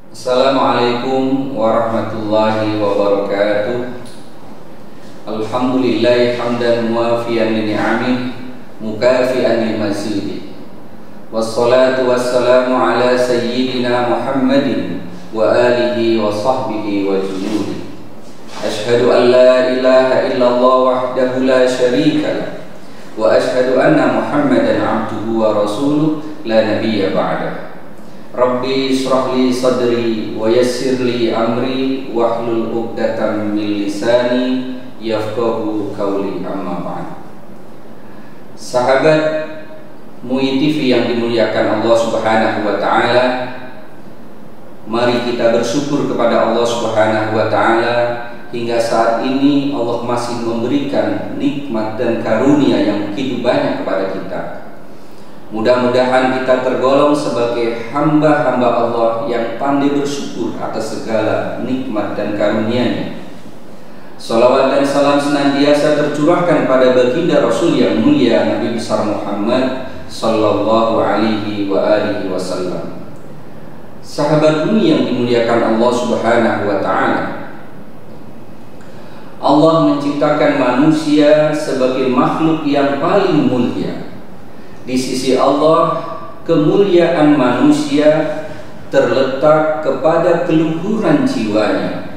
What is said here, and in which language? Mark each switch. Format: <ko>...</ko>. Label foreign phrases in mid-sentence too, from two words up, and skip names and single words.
<ar>السلام عليكم ورحمة الله وبركاته. الحمد لله حمدا موافيا لنعمه مكافئا لمزيده. والصلاة والسلام على سيدنا محمد وعلى آله وصحبه وجنوده. أشهد أن لا إله إلا الله وحده لا شريك له وأشهد أن محمدا عبده ورسوله لا نبي بعده. رب اشرح لي صدري ويسر لي أمري واحلل عقدة من لساني يفقهوا قولي أما بعد.</ar> <id>Sahabat MUI TV yang dimuliakan Allah</id> <ar>سبحانه وتعالى,</ar> <id>mari kita bersyukur kepada Allah</id> <ar>سبحانه وتعالى</ar> <id>hingga saat ini Allah masih memberikan nikmat dan karunia yang begitu banyak kepada kita. Mudah-mudahan kita tergolong sebagai hamba-hamba Allah yang pandai bersyukur atas segala nikmat dan karunia-Nya. Salawat dan salam senantiasa tercurahkan pada baginda Rasul yang mulia Nabi besar Muhammad</id> <ar>صلى الله عليه وعلى آله وسلم.</ar> <id>Sahabat MUI yang dimuliakan Allah</id> <ar>سبحانه وتعالى,</ar> <id>Allah menciptakan manusia sebagai makhluk yang paling mulia. Di sisi Allah, kemuliaan manusia terletak kepada keluhuran jiwanya.</id>